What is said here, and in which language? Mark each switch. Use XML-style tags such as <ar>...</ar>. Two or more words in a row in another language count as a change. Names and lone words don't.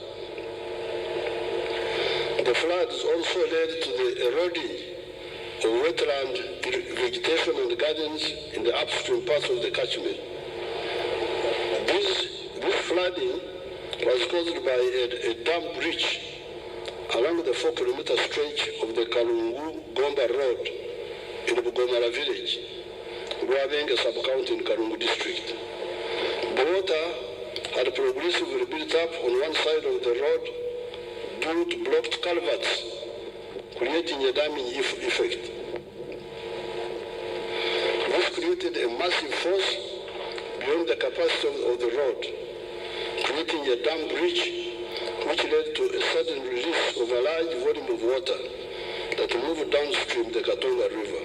<en>The floods also led to the eroding of wetland vegetation and gardens in the upstream parts of the catchment. This flooding was caused by a dam breach along the 4-kilometer stretch of the Kalungu-Gomba Road in the Bugomara village, Rwabenga sub-county in Kalungu district. The water had progressively built up on one side of the road due to blocked culverts, creating a damming effect. This created a massive force beyond the capacity of the road, creating a dam breach which led to a sudden release of a large volume of water that moved downstream the Katonga River.</en>